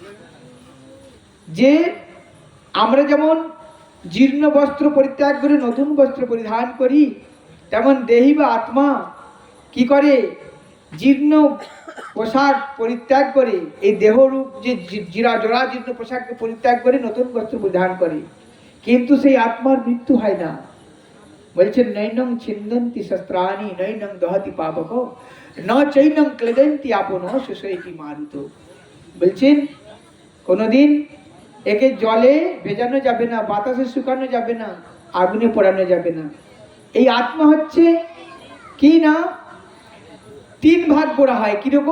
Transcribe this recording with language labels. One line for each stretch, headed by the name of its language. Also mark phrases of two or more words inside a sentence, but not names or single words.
Bangla: যে আমরা যেমন জীর্ণ বস্ত্র পরিত্যাগ করে নতুন বস্ত্র পরিধান করি, তেমন দেহি বা আত্মা কি করে? জীর্ণ পোশাক পরিত্যাগ করে, এই দেহরূপ যে জরাজীর্ণ পোশাককে পরিত্যাগ করে নতুন বস্ত্র পরিধান করে, কিন্তু সেই আত্মার মৃত্যু হয় না। বলছেন,
Sanskrit: নৈনং ছিন্দন্তি শস্ত্রাণি নৈনং দহতি পাবক ন চৈনং ক্লেদন্তি আপন সুশৈতি মারুত।
Bangla: বলছেন কোনোদিন একে জলে ভেজানো যাবে না, বাতাসে শুকানো যাবে না, আগুনে পোড়ানো যাবে না। এই আত্মা হচ্ছে কি না, তিন ভাগ করা হয়। কিরকম?